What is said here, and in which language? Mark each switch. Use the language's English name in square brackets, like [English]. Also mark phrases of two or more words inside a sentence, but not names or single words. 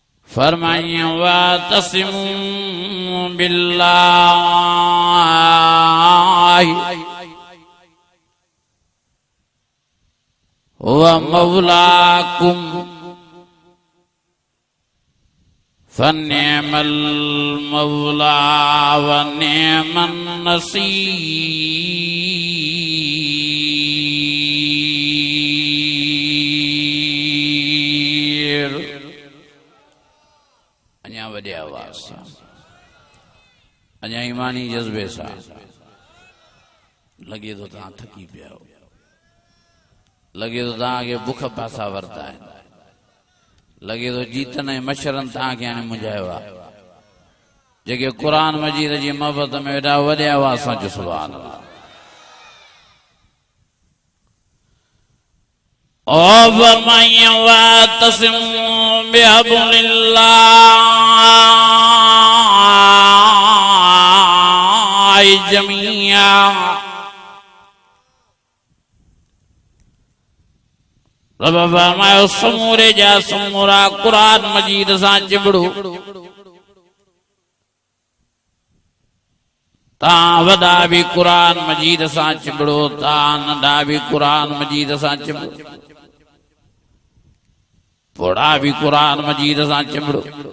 [Arabic] फरमाइए واعتصموا بالله و مولاكم فنعم المولى و نعم النصير. [Sindhi] अञा वॾे आवाज़ सां, अञा ईमानी जज़्बे सां लगे तो तव्हां थकी पिया हो, लगे तो तव्हांखे बुख पासा वरता आहिनि, लगे तो जीतन ऐं मच्छरनि तव्हांखे हाणे मुंझायो आहे। जेके क़ुर मजीद जी मोहबत में वेठा वॾे आवाज़ सां चओ [Arabic] سبحان الله. [Sindhi] ओ फरमाइए [Arabic] واعتصموا بحبل الله جميعا. [Sindhi] रब फरमायो समूरे जा समूरा कुरान मजीद सां चिबड़ो। तां वॾा भी कुरान मजीद सां चिबड़ो, तां नंढा भी कुरान मजीद सां चिबड़ो, पोड़ा भी कुरान मजीद सां चिबड़ो,